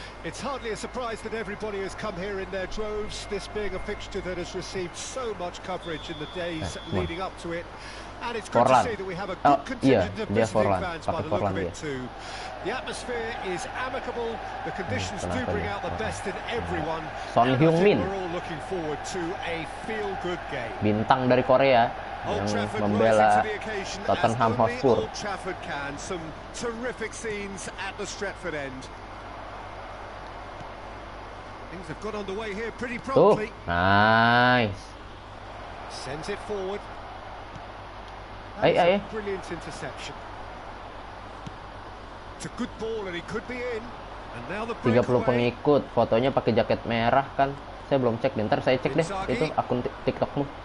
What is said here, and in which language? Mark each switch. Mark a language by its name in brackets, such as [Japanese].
[English] It's hardly a surprise that everybody has come here in their droves, this being a fixture that has received so much coverage in the days leading up to it. And it's good to see that we have a good contingent of visiting fans by the look of it too. The atmosphere is amicable, the conditions do bring out the best in everyone. Son Heung-min, we're all looking forward to a feel-good game. [Indonesian] Bintang dari Korea yang membela Tottenham Hotspur. [English] Old Trafford can. Some terrific scenes at the Stretford end. Things have got underway here pretty promptly. Nice. Sends it forward. Ay. Brilliant interception. It's a good ball and he could be in. And now the [Indonesian] 30 pengikut, fotonya pakai jaket merah kan. Saya belum cek, bentar saya cek deh itu akun TikTokmu.